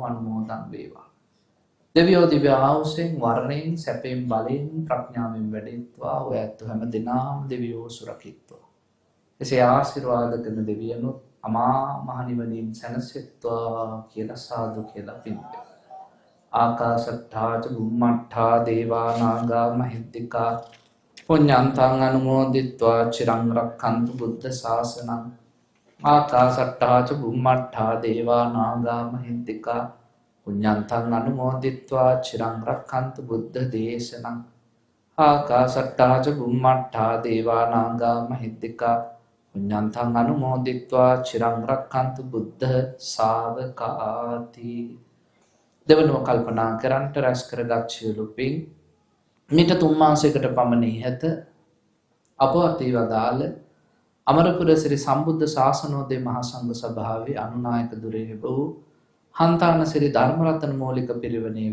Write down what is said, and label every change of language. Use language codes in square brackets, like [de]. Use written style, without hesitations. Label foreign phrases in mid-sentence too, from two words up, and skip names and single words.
[si] අනුමෝදන් වේවා. දෙවියෝ දිව්‍ය ආයුෂෙන් වර්ණයෙන් සැපයෙන් බලයෙන් ප්‍රඥාවෙන් වැඩෙත්වා. ඔය ඇත්ත හැම දිනම දෙවියෝ සුරකිත්වා. එසේ ආශිර්වාද කරන දෙවියන්ොත් අමා මහ නිවනින් සැනසෙත්වා කියලා සාදු කියලා පින් දෙමු. [pi] ආකාශට්ඨා ච බුම්මට්ඨා දේවා නාග මහිද්దికා පුඤ්ඤන්තං අනුමෝදිත්වා චිරං රක්ඛන්තු බුද්ධ ශාසනං. ආකාශට්ඨා ච බුම්මට්ඨා දේවා නාග මහිද්దికා පුඤ්ඤන්තං අනුමෝදිත්වා චිරං රක්ඛන්තු බුද්ධ දේශනං. ආකාශට්ඨා ච බුම්මට්ඨා දේවා නාග මහිද්దికා පුඤ්ඤන්තං අනුමෝදිත්වා චිරං රක්ඛන්තු බුද්ධ ශාවකාති. [si] දෙවනුව කල්පනා කරන්ට රැස් කරගත් සියලු පින් මිට 3 මාසයකට පමණ ඉහත අපවත් වී වදාළ අමරපුර ශ්‍රී සම්බුද්ධ ශාසනෝදය මහා සංඝ සභාවේ අනුනායක දුරේ වූ හන්තාන ශ්‍රී ධර්මරත්න මූලික පිරිවෙනේ